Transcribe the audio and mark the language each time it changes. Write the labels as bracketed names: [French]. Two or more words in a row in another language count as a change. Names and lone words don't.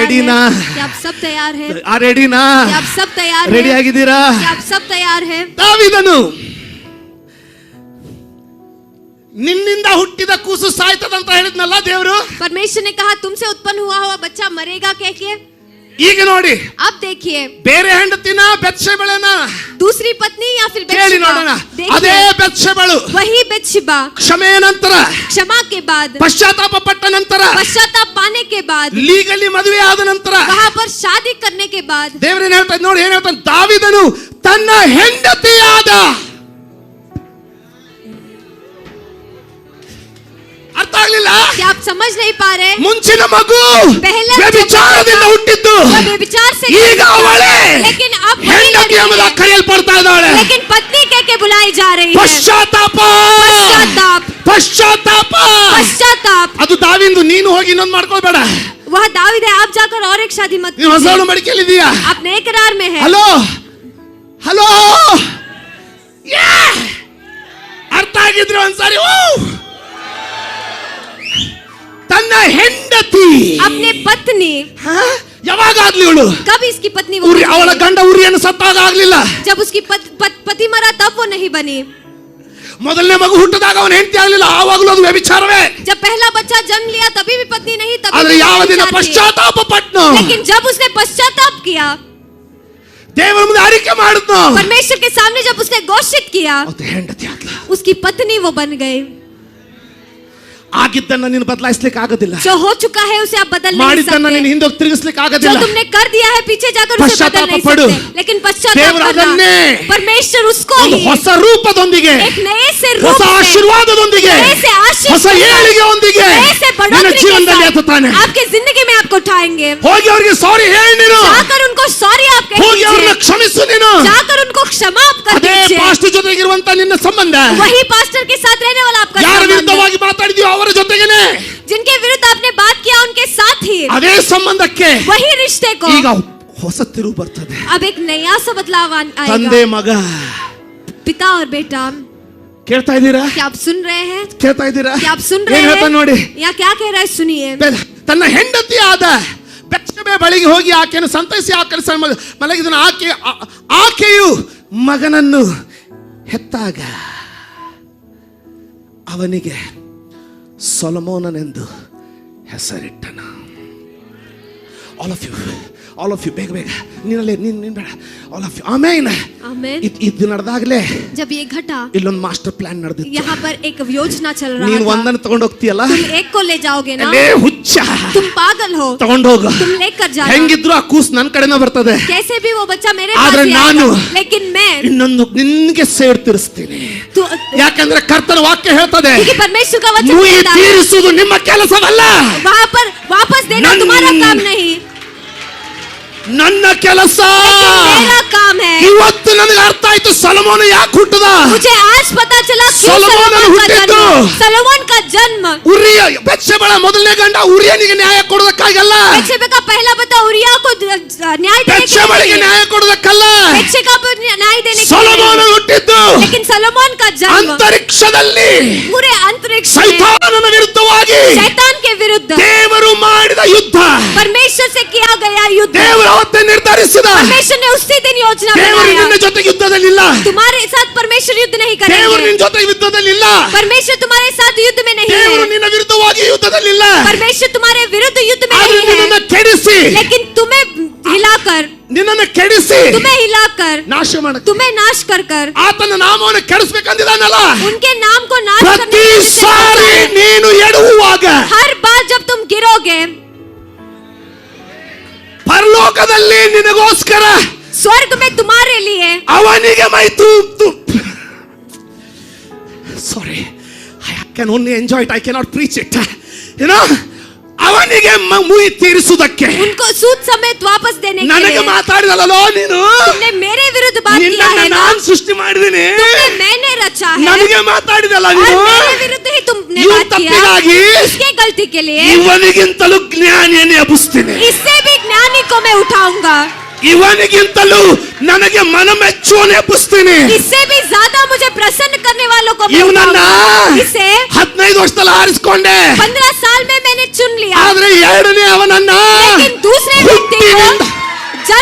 [Hindi] रेडी ना? हैं? क्या आप सब तैयार हैं? [Kannada] ಆ ರೆಡಿನಾ? [Hindi] क्या आप सब तैयार [Kannada] ರೆಡಿ [Hindi] हैं? [Kannada] ಆಗಿದ್ದೀರಾ? [Hindi] क्या आप सब तैयार हैं? [Kannada] ದಾವೀದನು ನಿನ್ನಿಂದ ಹುಟ್ಟಿದ ಕೂಸು ಸಾಯ್ತದಂತ ಹೇಳಿದ್ನಲ್ಲ ದೇವರು. [Hindi] परमेश्वर ने कहा तुमसे उत्पन्न हुआ हुआ बच्चा मरेगा कह के. [Kannada] ಈಗ ನೋಡಿ, [Hindi] अब देखिए [Kannada] ಬೇರೆ ಹೆಂಡತಿನ ಬೆತ್ಷೆಬಳನ [Hindi] दूसरी पत्नी या फिर [Kannada] ಕೇಳಿ ನೋಡೋಣ. ಅದೇ ಬೆತ್ಷೆಬಳು [Hindi] वही बेतशेबा [Kannada] ಕ್ಷಮೆಯ ನಂತರ, [Hindi] क्षमा के बाद, [Kannada] ಪಶ್ಚಾತ್ತಾಪ ಪಟ್ಟ ನಂತರ, [Hindi] पश्चाताप पाने के बाद, [Kannada] ಲೀಗಲಿ ಮದುವೆ ಆದ ನಂತರ [Hindi] वहां पर शादी करने के बाद [Kannada] ದೇವರೇನ್ ಹೇಳ್ತಾರೆ ನೋಡಿ, ಏನ್ ಹೇಳ್ತಾನೆ? ದಾವೀದನು ತನ್ನ ಹೆಂಡತಿಯಾದ, ಅರ್ಥ ಆಗ್ಲಿಲ್ಲ? [Hindi] क्या आप समझ नहीं पा रहे? [Kannada] ಮುಂಚಿನ ಮಗು [Hindi] पहले [Kannada] ವ್ಯಭಿಚಾರದಿಂದ ಹುಟ್ಟಿದ್ದು, [Hindi] जब व्यभिचार से [Kannada] ಈಗ ಅವಳೇ [Hindi] लेकिन अब वही [Kannada] ಹೆಂಡತಿ [Hindi] लड़की [Kannada] ಎಂಬುದಾಗಿ [Hindi] है, [Kannada] ಕರೆಯಲ್ಪಡ್ತಾ ಇದ್ದಾಳೆ. [Hindi] लेकिन पत्नी कह के बुलाई जा रही है. [Kannada] ಪಶ್ಚಾತ್ತಾಪ, [Hindi] पश्चाताप, [Kannada] ಪಶ್ಚಾತ್ತಾಪ. [Hindi] पश्चाताप. [Kannada] ಅದು ದಾವಿಂದು. ನೀನು ಹೋಗಿ ಇನ್ನೊಂದು ಮಾಡ್ಕೊಳ್ಬೇಡ. [Hindi] वह दावीद है, आप जाकर और एक शादी मत [Kannada] ನೀವು ಹೊಸವಳು [Hindi] कीजिए. [Kannada] ಮಡಿಕೆಲಿದೀಯಾ? [Hindi] आप नए करार में है. [Kannada] ಹಲೋ ಹಲೋ, ಅರ್ಥ ಆಗಿದ್ರೆ ಒಂದ್ಸಾರಿ ತನ್ನ ಹೆಂಡತಿ, [Hindi] अपने पत्नी, [Kannada] ಯಾವಾಗಾಗ್ಲಿ ಇವಳು [Hindi] कब इसकी पत्नी वो [Kannada] ಉರಿ, [Hindi] बनी? [Kannada] ಅವಳ ಗಂಡ ಉರಿಯನ್ನು ಸತ್ತಾಗ ಆಗ್ಲಿಲ್ಲ. [Hindi] जब उसकी पति मरा तब वो नहीं बनी. [Kannada] ಮೊದಲನೇ ಮಗು ಹುಟ್ಟಿದಾಗ ಅವನ ಹೆಂಡತಿ ಆಗ್ಲಿಲ್ಲ, ಆವಾಗಲೂ ಅದು ವ್ಯಭಿಚಾರವೇ. [Hindi] जब पहला बच्चा जन्म लिया तभी भी पत्नी नहीं, तभी [Kannada] ಆದ್ರೆ [Hindi] भी [Kannada] ಯಾವ ದಿನ [Hindi] व्यभिचार थी. [Kannada] ಪಶ್ಚಾತ್ತಾಪ ಪಟ್ನು, [Hindi] लेकिन जब उसने पश्चाताप किया, [Kannada] ದೇವರ ಮುಂದೆ ಅರಿಕೆ ಮಾಡಿದ್ನು, [Hindi] परमेश्वर के सामने जब उसने घोषित किया, [Kannada] ಅದು ಹೆಂಡತಿ ಆಗ್ಲ. [Hindi] उसकी पत्नी वो बन गई. [Kannada] ಆಗಿದ್ದನ್ನ ನೀನು ಬದಲಾಯಿಸ್ಲಿಕ್ಕೆ ಆಗೋದಿಲ್ಲ. [Hindi] जो हो चुका है उसे आप बदल नहीं [Kannada] ಮಾಡಿದ್ದನ್ನ ನೀನು [Hindi] सकते. [Kannada] ಹಿಂದೆ ತಿರುಗಿಸ್ಲಿಕ್ಕೆ [Hindi] जो [Kannada] ಆಗೋದಿಲ್ಲ. [Hindi] तुमने कर दिया है पीछे जाकर उसे बदल नहीं पश्चाताप पड़ो. सकते. लेकिन पश्चाताप देवर करना, [Kannada] ಅದನ್ನೇ [Hindi] परमेश्वर उसको [Kannada] ಒಂದು [Hindi] ही [Kannada] ಹೊಸ ರೂಪದೊಂದಿಗೆ, [Hindi] एक नए से [Kannada] ಹೊಸ [Hindi] रूप से, [Kannada] ಆಶೀರ್ವಾದದೊಂದಿಗೆ, [Hindi] नए से आशीष [Kannada] ಹೊಸ [Hindi] के साथ, [Kannada] ಏಳಿಗೆಯೊಂದಿಗೆ [Hindi] नए से [Kannada] ನಿನ್ನ [Hindi] बढ़ोतरी के [Kannada] ಜೀವನದಲ್ಲಿ [Hindi] साथ [Kannada] ಎತ್ತುತ್ತಾನೆ. [Hindi] आपके जिंदगी में आपको उठाएंगे. [Kannada] ಹೋಗಿ ಅವರಿಗೆ ಸಾರಿ ಹೇಳಿ, ನೀನು [Hindi] जाकर उनको सॉरी आप कह [Kannada] ಹೋಗಿ ಅವ್ರನ್ನ [Hindi] दीजिए. [Kannada] ಕ್ಷಮಿಸು. ನೀನು [Hindi] जाकर उनको क्षमा आप कर [Kannada] ಅದೇ [Hindi] दीजिए. [Kannada] ಪಾಸ್ಟರ್ ಜೊತೆಗಿರುವಂತ ನಿನ್ನ ಸಂಬಂಧ, [Hindi] वही पास्टर के साथ रहने वाला आपका [Kannada] ಯಾರ [Hindi] संबंध है. [Kannada] ವಿರುದ್ಧವಾಗಿ ಮಾತಾಡಿದ್ಯೋ ಅವರ ಜೊತೆಗೇನೆ, [Hindi] जिनके विरुद्ध आपने बात किया उनके साथ ही [Kannada] ಅದೇ ಸಂಬಂಧಕ್ಕೆ [Hindi] वही रिश्ते को [Kannada] ಈಗ ಹೊಸ ತಿರುವು ಬರ್ತದೆ. [Hindi] अब एक नया सा बदलाव [Kannada] ತಂದೆ [Hindi] आएगा. [Kannada] ಮಗ, [Hindi] पिता और बेटा, [Kannada] ಕೇಳ್ತಾ ಇದ್ದೀರಾ? [Hindi] क्या आप सुन रहे हैं? [Kannada] ಕೇಳ್ತಾ ಇದ್ದೀರಾ? [Hindi] क्या आप सुन रहे [Kannada] ಏನ್ ಹೇಳ್ತಾ ನೋಡಿ, [Hindi] हैं? या क्या कह रहा है सुनिए. [Kannada] ತನ್ನ ಹೆಂಡತಿ ಆದ ಬೆತ್ಷೆಬೆ ಬಳಿಗೆ ಹೋಗಿ ಆಕೆಯನ್ನು ಸಂತೈಸಿ ಆಕರಿಸ ಮಲಗಿದನು. ಆಕೆಯು ಮಗನನ್ನು ಹೆತ್ತಾಗ ಅವನಿಗೆ ಸೊಲೊಮೋನನೆಂದು ಹೆಸರಿಟ್ಟನು. [English] all of you [Kannada] ಬೇಗ ಬೇಗ ನೀನಲ್ಲೇ ನೀನು ಬೇಡ, [English] all of you. [Kannada] ಆಮೇಲೆ [Hindi] आमीन. [Kannada] ಇದು ನಡೆದಾಗಲೇ [Hindi] जब ये घटा, [Kannada] ಇಲ್ಲೊಂದು [English] master plan [Kannada] ನಡೆದಿತ್ತು. [Hindi] यहाँ पर एक योजना चल रहा [Kannada] ನೀನು [Hindi] था. [Kannada] ಒಂದನ್ನು ತಗೊಂಡು ಹೋಗ್ತೀಯಲ್ಲ, [Hindi] तुम एक को ले जाओगे ना, [Kannada] ಅಲ್ಲೇ ಹುಚ್ಚ [Hindi] तुम पागल हो, [Kannada] ತಗೊಂಡು ಹೋಗು. [Hindi] तुम लेकर जाना. [Kannada] ಹೆಂಗಿದ್ರು ಆ ಕೂಸ್ ನನ್ನ ಕಡೆನ ಬರ್ತದೆ. [Hindi] कैसे भी वो बच्चा मेरे पास [Kannada] ಆದ್ರೆ [Hindi] ही [Kannada] ನಾನು [Hindi] आएगा. लेकिन मैं [Kannada] ಇನ್ನೊಂದು ನಿನ್ಗೆ ಸೇಡ್ ತೀರಿಸ್ತೀನಿ. ಯಾಕಂದ್ರೆ ಕರ್ತನ ವಾಕ್ಯ ಹೇಳ್ತದೆ, [Hindi] क्योंकि परमेश्वर का वचन [Kannada] ಮುಯಿ [Hindi] कहता है, [Kannada] ತೀರಿಸುವುದು ನಿಮ್ಮ ಕೆಲಸವಲ್ಲ, [Hindi] वहाँ पर वापस देना तुम्हारा काम नहीं, [Kannada] ನನ್ನ ಕೆಲಸ. [Hindi] मेरा काम है. [Kannada] ಇವತ್ತು ನನಗೆ ಅರ್ಥ ಆಯ್ತು ಸೊಲೊಮೋನ ಯಾಕೆ ಹುಟ್ಟದ. [Hindi] मुझे आज पता चला क्यों [Kannada] ಸೊಲೊಮೋನ [Hindi] सलोमन का [Kannada] ಹುಟ್ಟಿದ್ದು. [Hindi] जन्म. सलोमन का जन्म, [Kannada] ಉರಿಯ ಬೆತ್ಷೆಬಳ ಮೊದಲನೇ ಗಂಡ ಉರಿಯನಿಗೆ ನ್ಯಾಯ ಕೊಡೋದಕ್ಕಾಗಲ್ಲ, [Hindi] बेत्शेबा का पहला बता उरिया को न्याय देने के [Kannada] ಬೆತ್ಷೆಬಳಿಗೆ [Hindi] लिए, [Kannada] ನ್ಯಾಯ ಕೊಡೋದಕ್ಕಲ್ಲ. [Hindi] बेत्शेबा को न्याय देने के [Kannada] ಸೊಲೊಮೋನ [Hindi] लिए. [Kannada] ಹುಟ್ಟಿದ್ದು [Hindi] लेकिन सलोमन का जन्म [Kannada] ಅಂತರಿಕ್ಷದಲ್ಲಿ [Hindi] पूरे अंतरिक्ष में [Kannada] ಸೈತಾನನ ವಿರುದ್ಧವಾಗಿ [Hindi] शैतान के विरुद्ध [Kannada] ದೇವರು ಮಾಡಿದ ಯುದ್ಧ. [Hindi] परमेश्वर से किया गया युद्ध. [Kannada] ದೇವರು ಅವತ್ತೇ ನಿರ್ಧರಿಸಿದ, [Hindi] परमेश्वर ने उसी दिन योजना [Kannada] ದೇವರು [Hindi] बनाया. [Kannada] ನಿನ್ನ ಜೊತೆ ಯುದ್ಧದಲ್ಲಿಲ್ಲ, [Hindi] तुम्हारे साथ परमेश्वर युद्ध नहीं [Kannada] ದೇವರು [Hindi] करेंगे. [Kannada] ನಿನ್ನ ಜೊತೆ ಯುದ್ಧದಲ್ಲಿಲ್ಲ, [Hindi] परमेश्वर तुम्हारे साथ युद्ध में नहीं [Kannada] ದೇವರು [Hindi] है. [Kannada] ನಿನ್ನ ವಿರುದ್ಧವಾಗಿ ಯುದ್ಧದಲ್ಲಿಲ್ಲ. [Hindi] परमेश्वर तुम्हारे विरुद्ध युद्ध में [Kannada] ಆದ್ರೆ [Hindi] नहीं [Kannada] ನಿನ್ನನ್ನು [Hindi] है. [Kannada] ಕೆಡಿಸಿ, [Hindi] लेकिन तुम्हें हिलाकर, [Kannada] ನಿನ್ನನ್ನು ಕೆಡಿಸಿ [Hindi] तुम्हें हिलाकर, [Kannada] ನಾಶ ಮಾಡ [Hindi] तुम्हें नाश कर कर, [Kannada] ಆತನ ನಾಮವನ್ನು ಕೆಡಿಸ್ಬೇಕಂದಿದಾನಲ್ಲ. [Hindi] उनके नाम को नाश करने [Kannada] ಪ್ರತಿ [Hindi] की जिसे [Kannada] ಸಾರಿ [Hindi] चाहता है. [Kannada] ನೀನು ಎಡುವಾಗ [Hindi] हर बार जब तुम गिरोगे, [Kannada] ಪರಲೋಕದಲ್ಲಿ ನಿನಗೋಸ್ಕರ [Hindi] स्वर्ग में तुम्हारे लिए [English] ಅವನಿಗೆ my sorry, I can only enjoy it, I cannot preach it. [Kannada] ಏನೋ ಅವನಿಗೆ ಮುಯಿ ತೀರಿಸುವುದಕ್ಕೆ [Hindi] उनको सूद समेत वापस देने के [Kannada] ನನಗೆ [Hindi] लिए. [Kannada] ಮಾತಾಡಿದಲ್ಲೋ ನೀನು, [Hindi] तुमने मेरे विरुद्ध बात किया [Kannada] ನಿನ್ನನ್ನು [Hindi] है ना, [Kannada] ನಾನು ಸೃಷ್ಟಿ ಮಾಡಿದ್ದೀನಿ, [Hindi] तुमने मैंने रचा है, [Kannada] ನನಗೆ ಮಾತಾಡಿದಲ್ಲ [Hindi] और [Kannada] ನೀನು. [Hindi] मेरे विरुद्ध ही तुमने [Kannada] ಇವನ [Hindi] बात किया. [Kannada] ತಪ್ಪಿಗಾಗಿ [Hindi] इसके गलती के लिए [Kannada] ಇವನಿಗಿಂತಲೂ ಜ್ಞಾನಿಯನ್ನು ಎಬ್ಬಿಸ್ತೀನಿ, [Hindi] इससे भी ज्ञानी को मैं उठाऊंगा, [Kannada] ಇವನಿಗಿಂತಲೂ ನನಗೆ ಮನ ಮೆಚ್ಚುವನು ಎಬ್ಬಿಸ್ತೀನಿ. [Hindi] इससे भी ज्यादा मुझे प्रसन्न करने वालों को मैं [Kannada] ಇವನನ್ನ [Hindi] उठाऊंगा. इसे [Kannada] 15 ವರ್ಷದಲ್ಲಿ ಆರಿಸ್ಕೊಂಡೆ, [Hindi] 15 साल में मैंने चुन लिया, [Kannada] ಆದ್ರೆ ಎರಡನೇ ಅವನನ್ನ [Hindi] लेकिन दूसरे व्यक्ति को [Kannada] ಹುಟ್ಟಿನಿಂದ